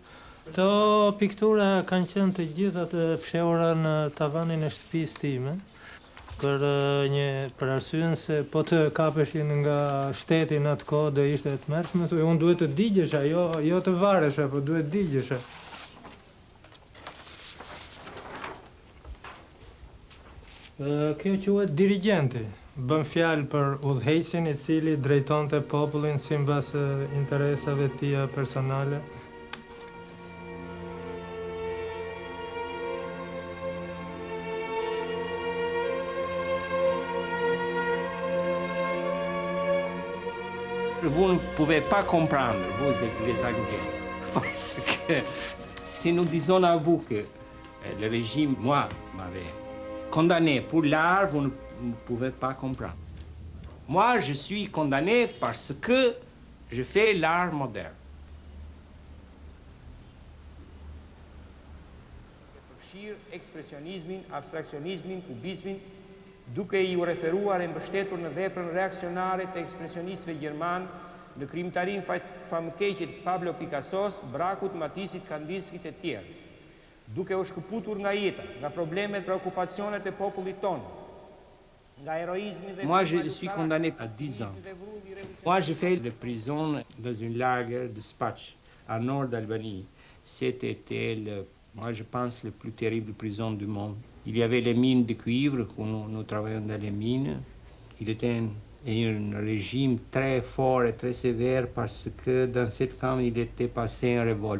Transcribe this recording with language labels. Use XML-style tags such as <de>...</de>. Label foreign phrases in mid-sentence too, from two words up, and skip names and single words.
<sq>Këto piktura kanë qenë të gjitha të fshehura në tavanin e shtëpisë time për arsyen se po të kapeshin nga shteti në atë kohë do ishte të mërshme, unë duhet të digjesha, jo të varesha, po duhet digjesha. Kjo quhet dirigjenti. Bën fjalë për udhëheqësin i cili drejtonte popullin sipas interesave të tija personale.</sq> <fr>Vous ne pouvez pas comprendre, vous les Algériens, parce que si nous disons à vous que le régime, moi, m'avait condamné pour l'art, vous ne pouvez pas comprendre. Moi, je suis condamné parce que je fais l'art moderne.</fr> <sq>Expressionisme, abstractionisme, cubisme, duke I u referuar e mbështetur në veprën reaksionare të ekspresionistëve gjerman, në krijimtarinë famkeqe Pablo Picassos, Brakut, Matisit, Kandiskit e tjerë, duke u shkëputur nga jeta, nga problemet, preokupacionet e popullit tonë, nga heroïsmi dhe...</sq> <fr>Moi, je suis condamné à 10 ans. Moi, j'ai fait de prison dans une lager de Spatch, à nord d'Albanie. C'était, moi, je pense, la plus terrible prison du monde. Il y avait les mines de cuivre, où nous travaillions dans les mines. Il était un régime très fort et très sévère parce que dans cette camp, il était passé en révolte.</fr>